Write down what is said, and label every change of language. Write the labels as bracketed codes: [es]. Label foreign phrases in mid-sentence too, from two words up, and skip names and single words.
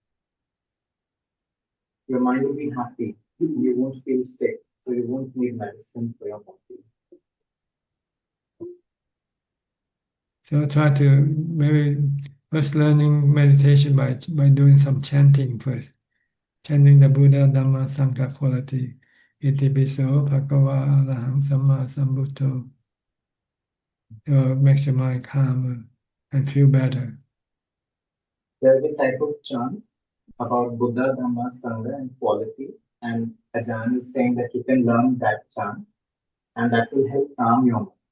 [en] Your mind will be happy. You won't feel sick, so you won't need medicine for your body. So try to maybe first learning meditation by doing some chanting first. Chanting the Buddha, Dhamma, Sangha quality. [pi] Iti piso, bhagava, araham, samma, sambuddho. [en] It makes your mind calmer and feel better. There's a type of chant about Buddha, Dhamma, Sangha and quality. And Ajahn is saying that you can learn that chant and that will help calm your mind.